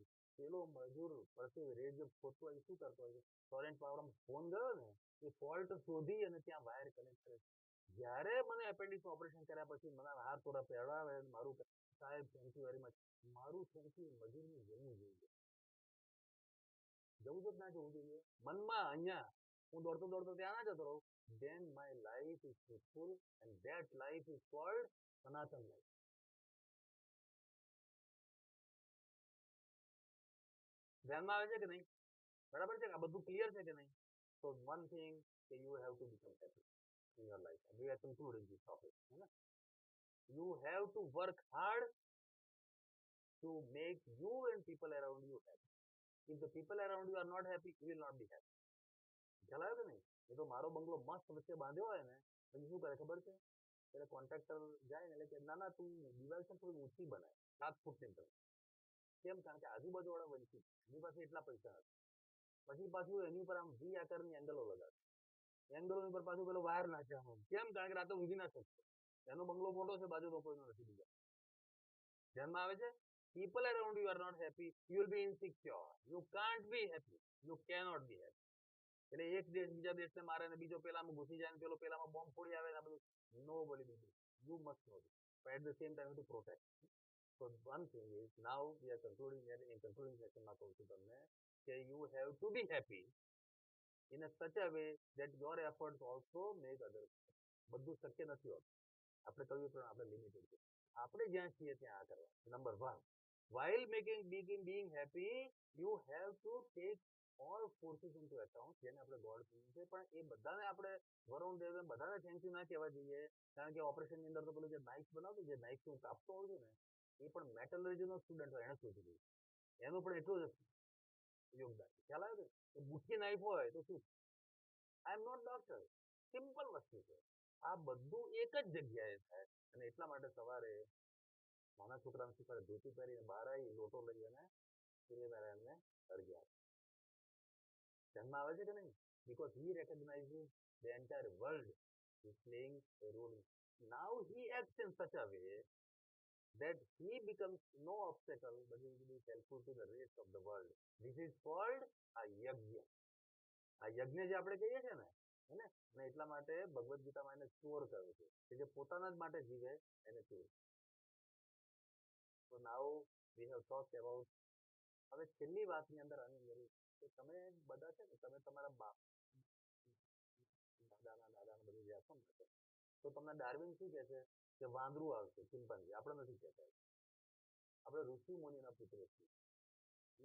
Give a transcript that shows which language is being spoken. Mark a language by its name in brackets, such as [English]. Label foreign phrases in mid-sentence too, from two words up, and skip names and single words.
[Gujarati] પેલો મજૂર પરસેવે રેબઝેબ ખોદતો હોય શું કરતો હોય છે, ટોરેન્ટ પાવરમાં ફોન ગયો ને એ ફોલ્ટ શોધી અને ત્યાં વાયર કનેક્ટ કરે. જ્યારે મને એપેન્ડિક્સનું ઓપરેશન કર્યા પછી મને હાથ થોડા પહેરાવે, મારું સાહેબ [English] thank you very much, [Gujarati] મારું [English] thank you [Gujarati] મજૂરને જવું જોઈએ. જવું જ ના જવું જોઈએ મનમાં, અહીંયા હું દોડતો દોડતો ત્યાં ના જતો રહું. [English] then my life is fruitful and that life is called સનાતન life. [Gujarati] ધ્યાનમાં આવે છે કે નહીં? બરાબર છે, આ બધું ક્લિયર છે કે નહીં? [English] So one thing that you have to become happy in your life. We are concluding this topic. You have to work hard to make you and people around you happy. If the people around you are not happy, you will not be happy. [Gujarati] ખ્યાલ આવ્યો કે નહીં? એ તો મારો બંગલો મસ્ત વચ્ચે બાંધ્યો હોય ને, પછી શું કરે ખબર છે? એટલે કોન્ટ્રાક્ટર જાય ને એટલે કે ના ના તું દિવાલ છે થોડી ઊંચી બનાય 7 ફૂટની અંદર. કેમ? કારણ કે આજુબાજુ વાળા વંચિત, એની પાસે એટલા પૈસા નથી. પછી પાછું એની ઉપર આમ વી આકારની એંગલો લગાવે, એંગલો ઉપર પાછું પેલો વાયર નાખ્યા. કેમ? કારણ કે રાતે ઊંઘી ના શકતો, એનો બંગલો મોટો છે, બાજુ તો કોઈનો નથી બીજા. ધ્યાનમાં આવે છે? [English] People around you are not happy, you will be insecure, you can't be happy, you cannot be happy. [Gujarati] એટલે એક દેશ બીજા દેશને મારે ને બીજો પેલામાં ઘૂસી જાય ને પેલો પેલામાં બોમ્બ ફોડી આવે ને આ બધું [English] nobody will do. You must know this. But at the same time you have to protect. So one thing is now we are concluding here, in concluding session [Gujarati] માં કહું છું તમને કે [English] you have to be happy in a such a way that your efforts also make others happy. [Gujarati] બધું શક્ય નથી હોતું. આપણે કહ્યું પણ આપણે લિમિટેડ છે. આપણે જ્યાં છીએ ત્યાં આ કરવા. નંબર 1, [English] while being happy you have to take all forces into account, [Gujarati] જેને આપણે ગોડ કહીએ છીએ, પણ એ બધાને આપણે વરુણ દેવને બધાને [English] thank you [Gujarati] ના કહેવા જોઈએ, કારણ કે ઓપરેશનની અંદર તો પેલું જે નાઇફ બનાવતું, જે નાઇફ હું કાપતો હોઉં છું ને, એ પણ મેટલર્જીનો સ્ટુડન્ટ હોય, એને શોધી દીધું, એનું પણ એટલું જ યોગદાન. ખ્યાલ આવે કે બુઠ્ઠી નાઇફ હોય તો શું? [English] I am not doctor, [Gujarati] સિમ્પલ વસ્તુ છે. આ બધું એક જ જગ્યાએ થાય, અને એટલા માટે સવારે નાના છોકરાને શીખવાડે, ધોતી પહેરીને બહાર આવી લોટો લઈ અને સૂર્યનારાયણને અર્ઘ્ય આપે. ધ્યાનમાં આવે છે કે નહીં? [English] Because he recognizes the entire world is playing a role. Now he acts in such a way that he becomes no obstacle, but he will be helpful to the rest of the world. This is called a યજ્ઞ. [Gujarati] આ યજ્ઞ જે આપણે કહીએ છીએ ને, અને એટલા માટે ભગવદ્ ગીતામાં એને ચોર કહ્યું છે, કે જે પોતાના જ માટે જીવે એને ચોર. [English] So now we have talked about, [Gujarati] હવે છેલ્લી વાતની અંદર આની અંદર કે તમે બધા છે ને, તમે તમારા દાદાના બધું વ્યાસો ને, તો તમને ડાર્વિન શું કહે છે કે વાંદરું આવશે, ચિંપાંજી. આપણે નથી કહેતા, આપણે ઋષિ મુનિના પુત્રો છીએ.